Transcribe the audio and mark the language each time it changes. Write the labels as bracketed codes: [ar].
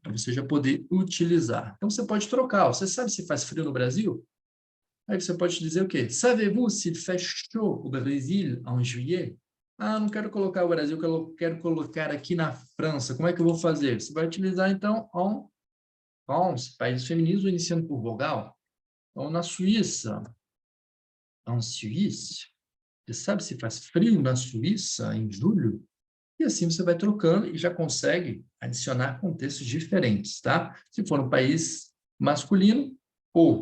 [pt] Para você já poder utilizar. Então, você pode trocar. Você sabe se faz frio no Brasil? Aí você pode dizer o quê? [fr] Savez-vous s'il fait chaud au Brésil en juillet? [pt] Ah, não quero colocar o Brasil, eu quero colocar aqui na França. Como é que eu vou fazer? Você vai utilizar, então, en France, países femininos, iniciando por vogal. Então, na Suíça, en Suisse. Você sabe se faz frio na Suíça em julho? E assim você vai trocando e já consegue adicionar contextos diferentes, tá? Se for um país masculino, o.